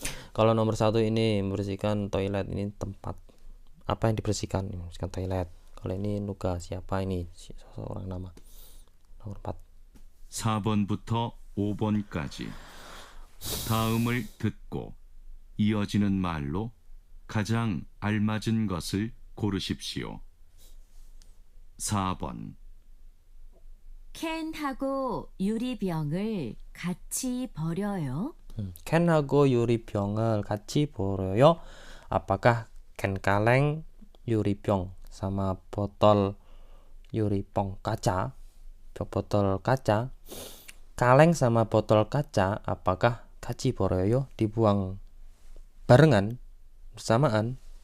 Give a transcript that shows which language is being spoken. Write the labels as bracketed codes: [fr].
[id] Kalau nomor 1 ini membersihkan toilet, ini tempat apa yang dibersihkan? Membersihkan toilet. Kalau ini nuga, siapa ini? Seseorang nama. Nomor 4. [ko] 4번부터 5번까지 다음을 듣고 이어지는 말로 가장 알맞은 것을 고르십시오. 4번 캔하고 유리병을 같이 버려요. 캔하고 유리병을 같이 버려요. [id] Apakah 캔 kaleng, 유리병 sama botol 유리병 kaca, botol kaca, kaleng sama botol kaca, apakah [ko] 같이 버려요? [id] dibuang barengan, bersamaan?